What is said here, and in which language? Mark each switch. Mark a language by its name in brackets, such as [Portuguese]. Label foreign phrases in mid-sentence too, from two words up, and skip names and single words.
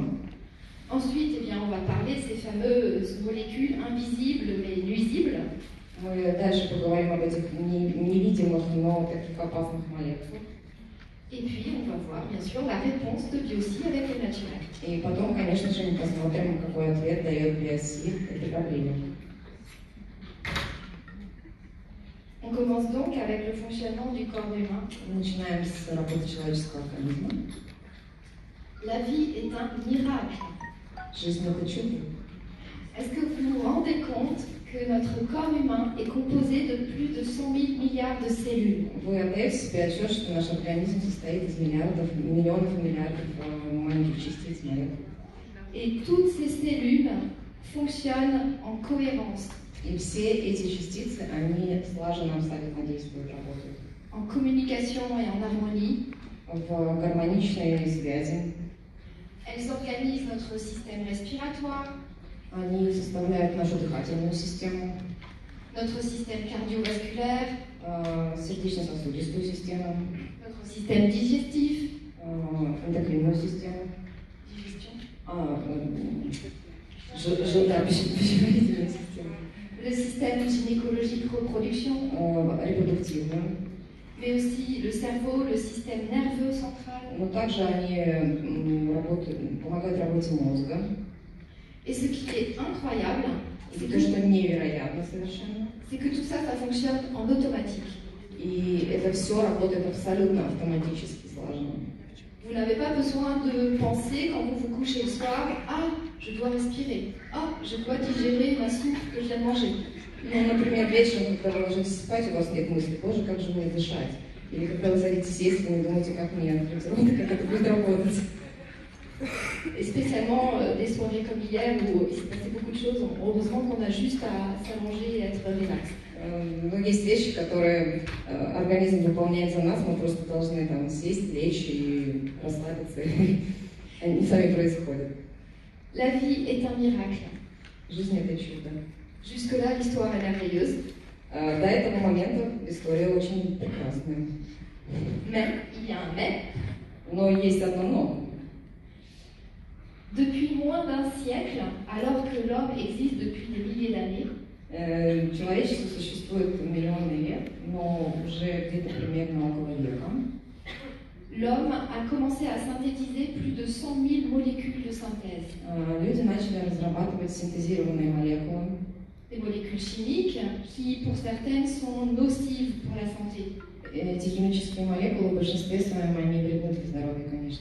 [French] Ensuite, eh bien, on va parler de ces fameuses molécules invisibles mais nuisibles. [Russian] Мы дальше поговорим об этих невидимых, но таких опасных молекулах. [French] Et puis, on va voir, bien sûr, la réponse de Biocide avec le naturel. [Russian] И потом, конечно же, мы посмотрим, какой ответ дает Биоси этой проблеме. [French] On commence donc avec le fonctionnement du corps humain. [Russian] Начинаем с работы человеческого организма. [French] La vie est un miracle. [Russian] Жизнь – это чудо. [French] Est-ce que vous vous rendez compte que notre corps humain est composé de plus de 100 000 milliards de cellules? [Russian] Вы отдаете себе отчет, что наш организм состоит из миллиардов, миллионов и миллиардов маленьких частиц молекул. [French] Et toutes ces cellules fonctionnent en cohérence. [Russian] И все эти частицы, они слаженно абсолютно действуют, работают. [French] En communication et en harmonie. [Russian] В гармоничной связи. [French] Elles organisent notre système respiratoire. [Russian] Они составляют нашу дыхательную систему. [French] Notre système cardiovasculaire. [Russian] Сердечно-сосудистую систему. [French] Notre système digestif. [Russian] Эндокринную систему. Пищеварительную систему. [French] Le système gynécologique reproduction. [Russian] Репродуктивную. [French] Mais aussi le cerveau, le système nerveux central. [Russian] Но также они помогают работе мозга. [French] Et ce qui est incroyable, c'est que [Russian] что невероятно совершенно. [French] C'est que tout ça, ça fonctionne en automatique. [Russian] И это все работает абсолютно автоматически, слаженно. [French] Vous n'avez pas besoin de penser quand vous vous couchez le soir, ah, je dois respirer, ah, je dois digérer ma soupe que je viens de manger. [Russian] Ну, например, вечером, когда вы ложитесь спать, у вас нет мысли, боже, как же мне дышать. Или когда вы садитесь есть, вы не думаете, как мне открыть рот, как это будет работать. [French] Et spécialement des soirées comme hier où il s'est passé beaucoup de choses, heureusement qu'on a juste à s'allonger et être relax. [Russian] Но есть вещи, которые организм выполняет за нас, мы просто должны там сесть, лечь и расслабиться, и они сами происходят. [French] La vie est un miracle. [Russian] Жизнь – это чудо. [French] Jusque-là, l'histoire est merveilleuse. [Russian] До этого момента история очень прекрасная. [French] Mais, il y a un mais. [Russian] Но есть одно но. [French] Depuis moins d'un siècle, alors que l'homme existe depuis des milliers d'années, [Russian] Человечество существует миллионы лет, но уже где-то примерно около века. [French] l'homme a commencé à synthétiser plus de 100 000 molécules de synthèse. [Russian] Люди начали разрабатывать синтезированные молекулы. [French] Des molécules chimiques qui, pour certaines, sont nocives pour la santé. [Russian] Эти химические молекулы в большинстве своем они вредны для здоровья, конечно.